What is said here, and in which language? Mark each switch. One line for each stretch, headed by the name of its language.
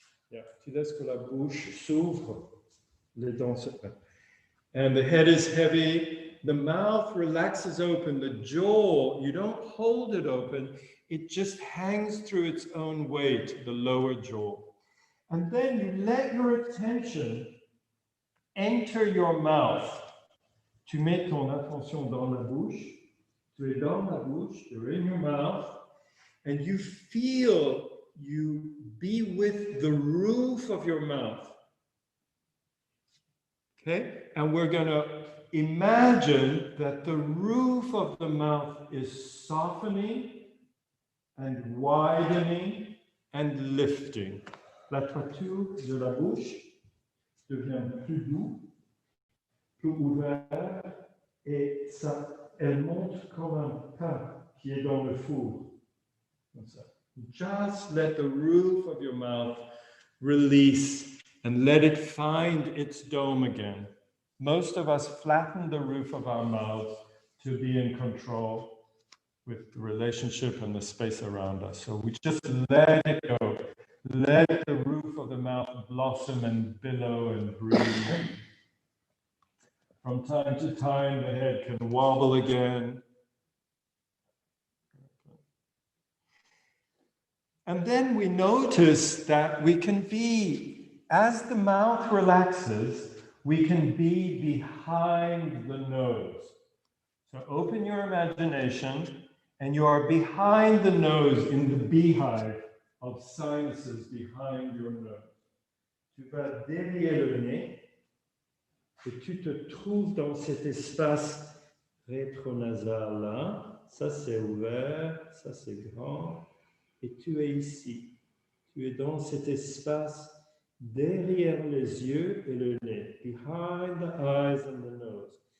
French: Yeah, tu laisses que la bouche s'ouvre, les dents se...
English: And the head is heavy, the mouth relaxes open, the jaw, you don't hold it open, it just hangs through its own weight, the lower jaw. And then you let your attention enter your mouth.
French: Tu mets ton attention dans la bouche,
English: tu es dans la bouche, you're in your mouth, and you feel you be with the roof of your mouth. Okay, and we're going to imagine that the roof of the mouth is softening and widening and lifting.
French: La toiture de la bouche devient plus doux, plus ouvert, et ça, elle monte comme un pain qui est dans le four. Comme ça.
English: Just let the roof of your mouth release and let it find its dome again. Most of us flatten the roof of our mouths to be in control with the relationship and the space around us. So we just let it go. Let the roof of the mouth blossom and billow and breathe. From time to time, the head can wobble again. And then we notice that we can be, as the mouth relaxes, we can be behind the nose. So open your imagination, and you are behind the nose in the beehive of sinuses behind your nose.
French: Tu vas derrière le nez, et tu te trouves dans cet espace rétronasal là. Ça c'est ouvert, ça c'est grand. Et tu es ici, tu es dans cet espace derrière les yeux et le nez,
English: behind the eyes and the nose.